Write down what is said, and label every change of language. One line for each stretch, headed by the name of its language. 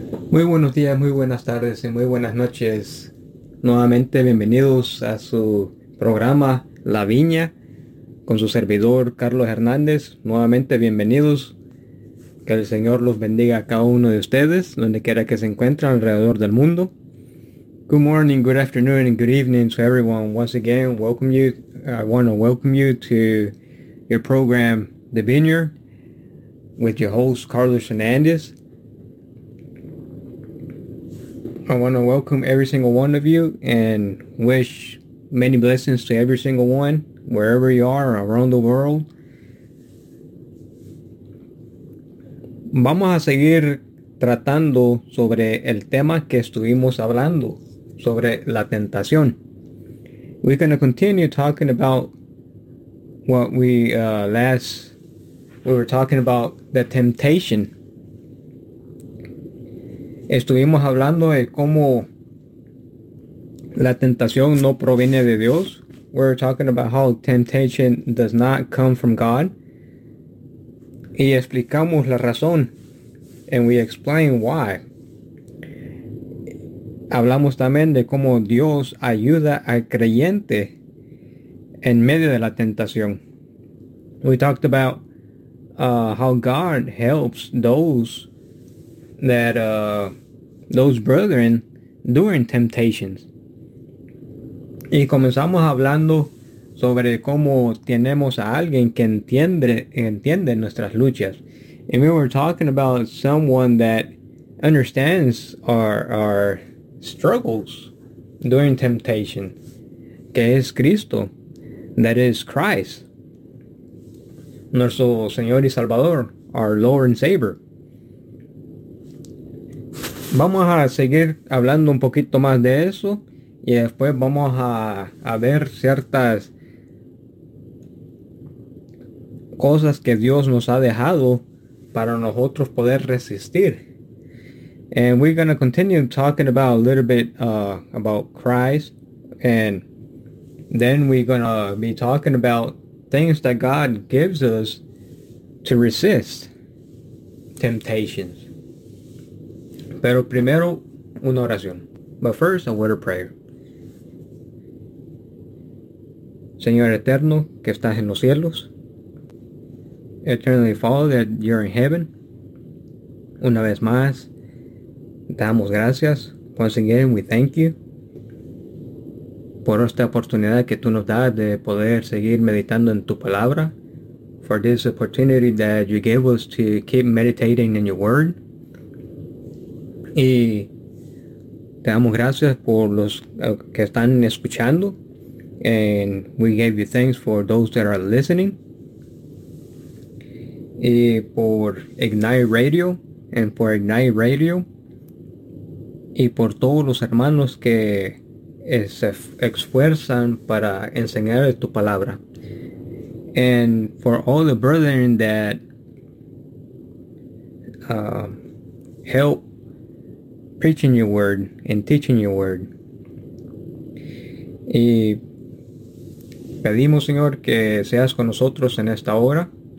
Spanish: Muy buenos días, muy buenas tardes y muy buenas noches. Nuevamente bienvenidos a su programa La Viña con su servidor Carlos Hernández. Nuevamente bienvenidos. Que el Señor los bendiga a cada uno de ustedes, donde quiera que se encuentren alrededor del mundo.
English: Good morning, good afternoon, and good evening to everyone. Once again, welcome you. I want to welcome you to your program The Vineyard with your host Carlos Hernández. I want to welcome every single one of you and wish many blessings to every single one, wherever you are around the world.
Spanish: Vamos a seguir tratando sobre el tema que estuvimos hablando, sobre la tentación.
English: We're going to continue talking about what we were talking about, the temptation.
Spanish: Estuvimos hablando de cómo la tentación no proviene de Dios.
English: We're talking about how temptation does not come from God.
Spanish: Y explicamos la razón.
English: And we explain why.
Spanish: Hablamos también de cómo Dios ayuda al creyente en medio de la tentación.
English: We talked about how God helps those that those brethren during temptations.
Spanish: Y comenzamos hablando sobre cómo tenemos a alguien que entiende nuestras luchas.
English: And we were talking about someone that understands our struggles during temptation,
Spanish: que es Cristo,
English: that is Christ,
Spanish: nuestro Señor y Salvador,
English: our Lord and Savior.
Spanish: Vamos a seguir hablando un poquito más de eso y después vamos a ver ciertas cosas que Dios nos ha dejado para nosotros poder resistir.
English: And we're going to continue talking about a little bit about Christ. And then we're going to be talking about things that God gives us to resist temptations.
Spanish: Pero primero, una oración.
English: But first, a word of prayer.
Spanish: Señor Eterno, que estás en los cielos.
English: Eternally Father, that you're in heaven.
Spanish: Una vez más, damos gracias.
English: Once again, we thank you
Spanish: por esta oportunidad que tú nos das de poder seguir meditando en tu palabra.
English: For this opportunity that you gave us to keep meditating in your word.
Spanish: Y te damos gracias por los que están escuchando.
English: And we gave you thanks for those that are listening.
Spanish: Y por Ignite Radio.
English: And for Ignite Radio.
Spanish: Y por todos los hermanos que se esfuerzan para enseñar tu palabra.
English: And for all the brethren that help preaching your word and teaching your word.
Spanish: Y pedimos, Señor, que seas con nosotros en esta hora.